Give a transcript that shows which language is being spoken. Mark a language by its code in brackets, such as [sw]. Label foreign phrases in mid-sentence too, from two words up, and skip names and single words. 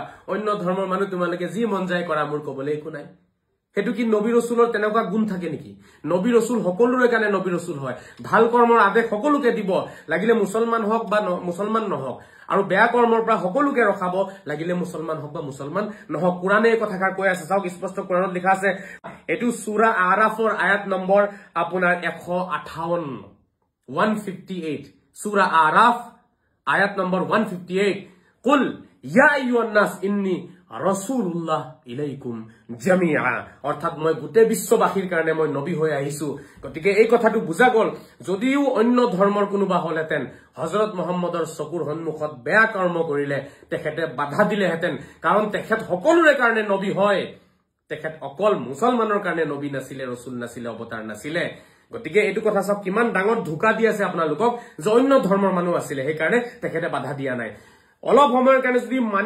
[as] অন্য ধৰ্মৰ মানুহ তোমালোকে যি মন যায় কৰা মোৰ কবলৈ একো নাই হেতু কি নবী ৰাসূলৰ তেনেকুৱা গুণ থাকে নেকি নবী ৰাসূল সকলোৰে কাৰণে নবী ৰাসূল হয় ভাল কৰ্মৰ আদেশ সকলোকে দিব লাগিলে মুছলমান হওক বা মুছলমান নহওক আৰু বেয়া কৰ্মৰ পৰা সকলোকে ৰখাব লাগিলে মুছলমান হওক বা মুছলমান নহওক কুৰানে এই কথাষাৰ কৈ আছে চাওক স্পষ্ট কুৰানত লিখা আছে এটো সূৰা আৰাফৰ আয়াত নম্বৰ আপোনাৰ 158 সূৰা আৰাফ আয়াত নম্বৰ 158 [ar] قل يا أيها الناس إني رسول الله إليكم جميعا [as] অর্থাৎ মই গোটে বিশ্ববাসীৰ কাৰণে মই নবী হৈ আহিছো গতিকে এই কথাটো বুজা গল যদিও অন্য ধৰ্মৰ কোনোবা হলহেতেন হযরত মুহাম্মদৰ চকুৰ সন্মুখত বেয়া কৰ্ম কৰিলে তেখেতে বাধা দিলেহেতেন কাৰণ তেখেত সকলোৰে কাৰণে নবী হয় তেখেত অকল মুছলমানৰ কাৰণে নবী নাছিলে ৰাসূল নাছিলে অৱতাৰ নাছিলে গতিকে এইটো কথা সব কিমান ডাঙৰ ধোকা দি আছে আপোনালোকক যে অন্য ধৰ্মৰ মানুহ আছিল সেই কাৰণে তেখেতে বাধা দিয়া নাই অলপ সময়ৰ কাৰণে যদি